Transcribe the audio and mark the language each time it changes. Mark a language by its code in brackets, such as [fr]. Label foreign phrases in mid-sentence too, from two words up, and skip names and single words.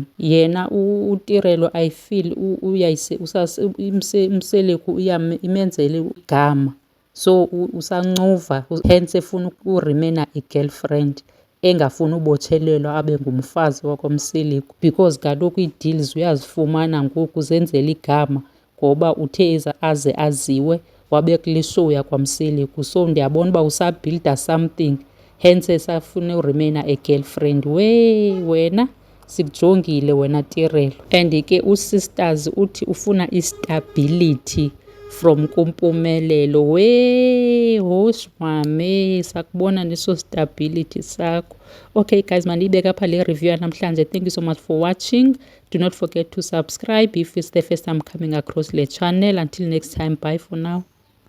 [xh] Yena uTirelo [en] I feel [xh] uMseleku imenzele igama, so usancuva, hence efuna ukuremena i-girlfriend, engafuni ubotshelelwa abe ngumfazi wakwamSeleku. Because kaloku ii-deals uyazifumana ngoku, zenzela igama ngoba uthe aze aziwe wabekula ishow yakwamSeleku. So ndiyabona uba usabhilda something, hence esafuna uremena a-girlfriend. Wena sikujongile wena Tirelo. And ke uSisters uthi ufuna istability from kuMpumelelo. Hosh mame, sakubona neso stability sakho. [en] Okay guys, [xh] mandiyibeka apha le review yanamhlanje. [en] Thank you so much for watching. Do not forget to subscribe if it's the first time coming across the channel. Until next time, bye for now.